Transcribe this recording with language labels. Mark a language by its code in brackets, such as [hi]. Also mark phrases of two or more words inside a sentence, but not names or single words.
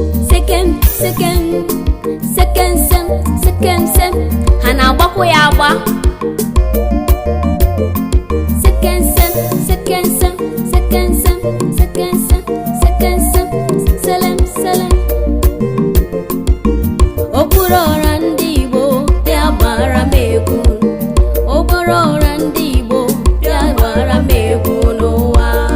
[en] Second, second, second sem, second sem. [ig] Ha na-agbakwa ya agba. [en] Second sem, second sem. Sekensem, sekensem, sekensem, selem, selem. [ig] Okpuru ọra ndị Igbo, bịa gbara m egwu. Okpuru ọra ndị Igbo, bịa gbara m egwu n'ụwa.